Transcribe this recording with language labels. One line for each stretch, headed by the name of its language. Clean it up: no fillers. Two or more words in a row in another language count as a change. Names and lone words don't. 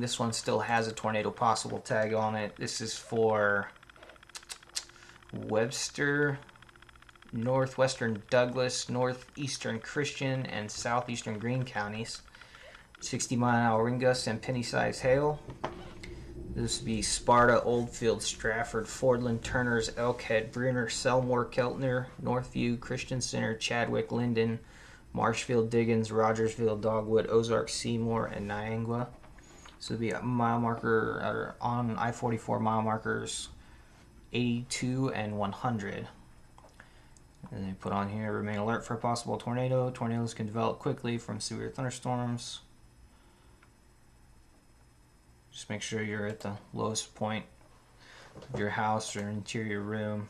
English: This one still has a tornado possible tag on it. This is for Webster, northwestern Douglas, northeastern Christian, and southeastern Greene counties. 60-mile-an-hour wind gusts and penny-sized hail. This would be Sparta, Oldfield, Stratford, Fordland, Turners, Elkhead, Bruner, Selmore, Keltner, Northview, Christian Center, Chadwick, Linden, Marshfield, Diggins, Rogersville, Dogwood, Ozark, Seymour, and Niangua. So it'd be a mile marker on I-44 mile markers 82 and 100. And they put on here, remain alert for a possible tornado. Tornadoes can develop quickly from severe thunderstorms. Just make sure you're at the lowest point of your house or interior room.